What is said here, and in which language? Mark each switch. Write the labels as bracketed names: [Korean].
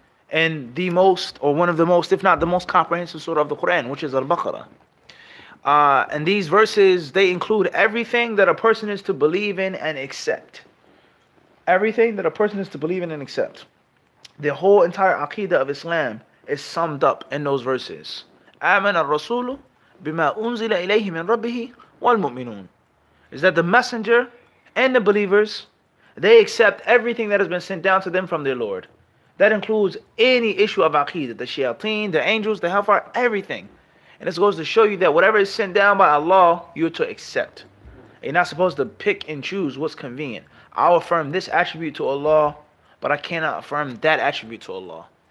[English] And the most, or one of the most, if not the most comprehensive surah of the Quran, which is al-Baqarah. And these verses, they include everything that a person is to believe in and accept. Everything that a person is to believe in and accept. The whole entire aqidah of Islam is summed up in those verses. [Arabic] آمن الرسول بما أنزل إليه من ربه والمؤمنون. [English] Is that the messenger and the believers, they accept everything that has been sent down to them from their Lord. That includes any issue of aqidah, the shayateen, the angels, the hellfire, everything. And this goes to show you that whatever is sent down by Allah, you're to accept. You're not supposed to pick and choose what's convenient. I'll affirm this attribute to Allah, but I cannot affirm that attribute to Allah.